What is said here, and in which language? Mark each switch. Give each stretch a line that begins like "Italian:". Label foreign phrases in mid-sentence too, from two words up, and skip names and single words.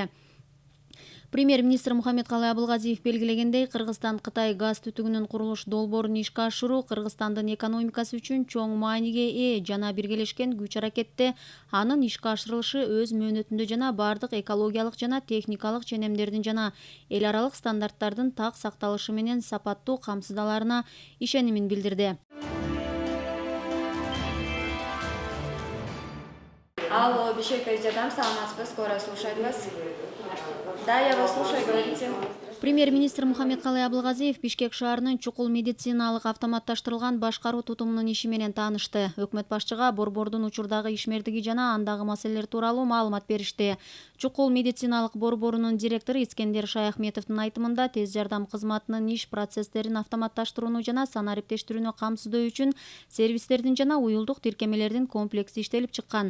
Kyrgyz: Премьер-министр Мухаммедкалый Абылгазиев белгилегендей, Кыргызстан-Кытай газ түтүгүнүн курулуш долбоорун ишке ашыруу Кыргызстандын экономикасы үчүн чоң мааниге ээ жана биргелешкен күч аракетте анын ишке ашырылышы өз мөөнөтүндө жана бардык экологиялык жана техникалык ченемдердин жана эл аралык стандарттардын так сакталышы менен сапаттуу камсыздаларына ишенимин билдирди. Алло, Бишкек из Жадам, саламатсызбы,
Russian: скоро слушать вас. Да, я вас слушаю, говорите.
Kyrgyz: Премьер-министр Мухаммедкалый Абылгазиев Бишкек шаарынын чукул медициналык автоматташтырылган башкаруу тутумунун иши менен таанышты. Өкмөт башчыга борбордун учурдагы ишмердиги жана андагы маселелер тууралуу маалымат беришти. Чукул медициналык борборунун директору Искендер Шаяхметовдун айтымында, тез жардам кызматынын иш процесстерин автоматташтырууну жана санариптештирүүнү камсыздоо үчүн сервистердин жана уюлдук тиркемелердин комплекси иштелип чыккан.